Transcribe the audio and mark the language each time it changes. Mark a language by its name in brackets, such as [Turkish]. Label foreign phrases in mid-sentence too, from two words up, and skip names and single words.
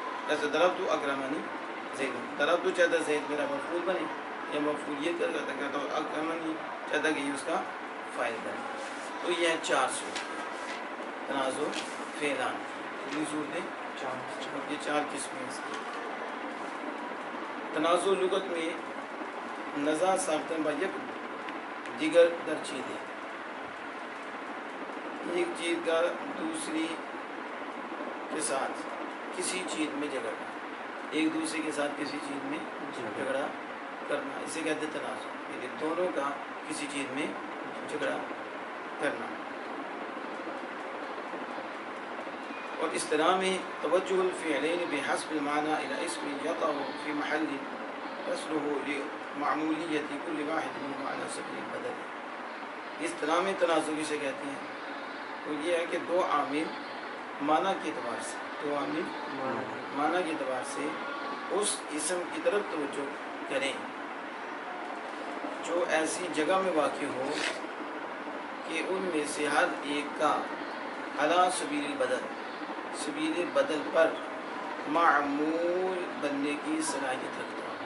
[Urdu] جیسے [Arabic] ضربت اکرمنی زیدن، [Urdu] ضربت چاہتا ہے زید میرا مفعول بنے، یہ مفعولیت کا تقاضا کرتا ہے، اور اکرمنی چاہتا ہے کہ یہ اس کا فاعل بنے. تو یہ ہیں چار صورت [Arabic] تنازع فعلان. [Urdu] کتنی صورتیں؟ یہ چار قسمیں اس کی. تنازع لغت میں [Persian] نزاع ساختن با یک دیگر در چیز [Urdu] ہے، ایک چیز کا دوسری کے ساتھ کسی چیز میں جھگڑنا، ایک دوسرے کے ساتھ کسی چیز میں جھگڑا کرنا، اسے کہتے ہیں تنازع، یعنی دونوں کا کسی چیز میں جھگڑا کرنا. اور اس طرح میں [Arabic] توجہ الفعلین بحسب المعنى الى اسم يقع في محل رسله لمعمولیت كل واحد منهما على سبيل البدل. [Urdu] اس طرح میں تنازع کسے کہتے ہیں؟ تو یہ ہے کہ دو عامل معنی کے اعتبار سے، دو عامل معنی کے اعتبار سے اس اسم کی طرف توجہ کریں جو ایسی جگہ میں واقع ہو کہ ان میں سے ہر ایک کا [Arabic] علی سبیل البدل، [Urdu] سبیل بدل پر معمول بننے کی صلاحیت رکھتا ہو.